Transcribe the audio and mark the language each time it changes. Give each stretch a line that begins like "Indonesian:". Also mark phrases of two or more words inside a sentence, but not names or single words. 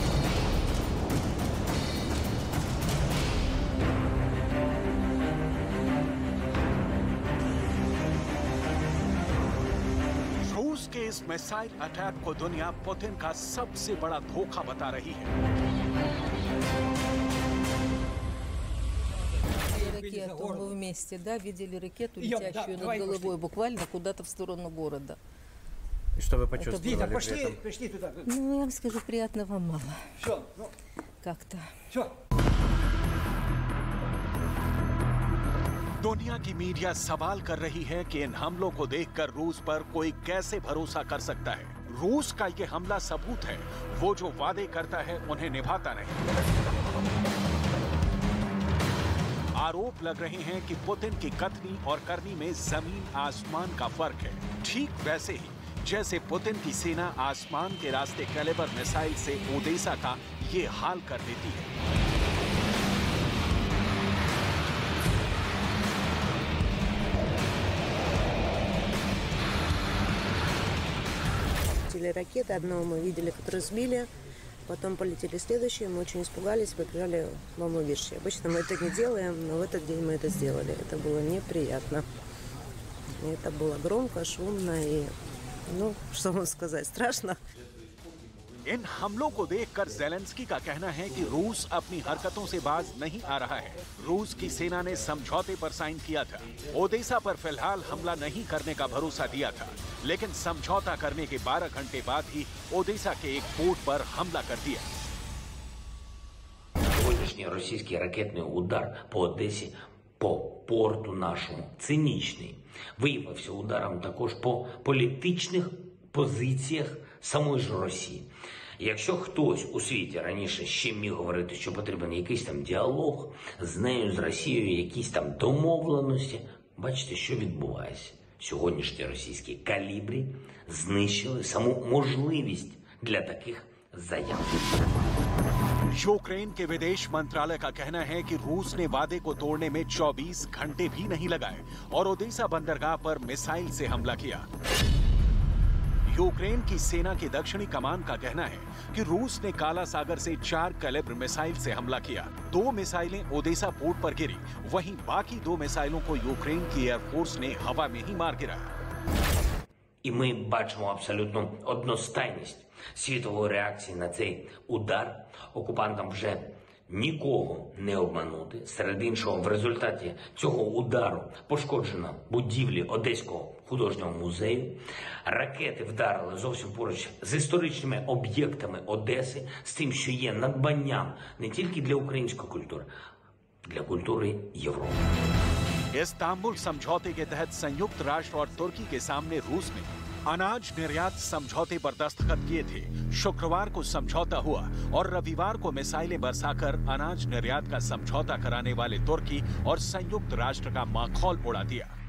Hindi: रूस के इस
English: missile attack
Hindi: को दुनिया पुतिन का सबसे बड़ा धोखा बता रही है।
Russian: Ракету мы вместе, да, видели ракету, летящую над головой, буквально куда-то в сторону города. И что вы почувствовали? Вита, пошли туда. Ну, я вам скажу, приятного мало. Все, ну, Как-то. все.
Hindi: दुनिया की मीडिया सवाल कर रही है कि इन हमलों को देखकर रूस पर कोई कैसे भरोसा कर सकता है। रूस का ये हमला सबूत है, वो जो वादे करता है उन्हें निभाता नहीं। आरोप लग रहे हैं कि पुतिन की कथनी और करनी में जमीन आसमान का फर्क है। ठीक वैसे ही जैसे पुतिन की सेना आसमान के रास्ते कैलिबर मिसाइल से ओडेसा का ये हाल कर देती है।
Russian: Ракеты, одного мы видели, которые сбили, потом полетели следующие, мы очень испугались, побежали в убежище. Обычно мы это не делаем, но в этот день мы это сделали. Это было неприятно. И это было громко, шумно и, ну, что вам сказать, страшно.
Hindi: इन हमलों को देखकर ज़ेलेंस्की का कहना है कि रूस अपनी हरकतों से बाज नहीं आ रहा है। रूस की सेना ने समझौते पर साइन किया था। ओडेसा पर फिलहाल हमला नहीं करने का भरोसा दिया था, लेकिन समझौता करने के 12 घंटे बाद ही ओडेसा के एक पोर्ट पर हमला कर दिया।
Russian: Сегодняшний российский ракетный удар
Ukrainian: по Одесі, по порту нашому, цинічний, виявився ударом також по політичних позиціях самої ж Росії. Якщо хтось у світі раніше ще міг говорити, що потрібен якийсь там діалог з нею, з Росією, якісь там домовленості, бачите, що відбувається. Сьогоднішні російські калібри знищили саму можливість для таких заяв.
Hindi: यूक्रेन के विदेश मंत्रालय का कहना है कि रूस ने वादे को तोड़ने में 24 घंटे भी नहीं लगाए और ओडेसा बंदरगाह पर मिसाइल से हमला किया। यूक्रेन की सेना की दक्षिणी कमान का कहना है कि रूस ने काला सागर से 4 कैलिबर मिसाइल से हमला किया। 2 मिसाइलें ओडेसा पोर्ट पर गिरी, वहीं बाकी 2 मिसाइलों को यूक्रेन की एयरफोर्स ने हवा में ही मार गिराया।
Ukrainian: І ми бачимо абсолютно одностайність світової реакції на цей удар. Окупантам вже нікого не обманути. Серед іншого, в результаті цього удару пошкоджено будівлі Одеського художнього музею. Ракети вдарили зовсім поруч з історичними об'єктами Одеси, з тим, що є надбанням не тільки для української культури, для культури Європи.
Hindi: इस्तांबुल समझौते के तहत संयुक्त राष्ट्र और तुर्की के सामने रूस ने अनाज निर्यात समझौते पर दस्तखत किए थे। शुक्रवार को समझौता हुआ और रविवार को मिसाइलें बरसाकर अनाज निर्यात का समझौता कराने वाले तुर्की और संयुक्त राष्ट्र का माखौल उड़ा दिया।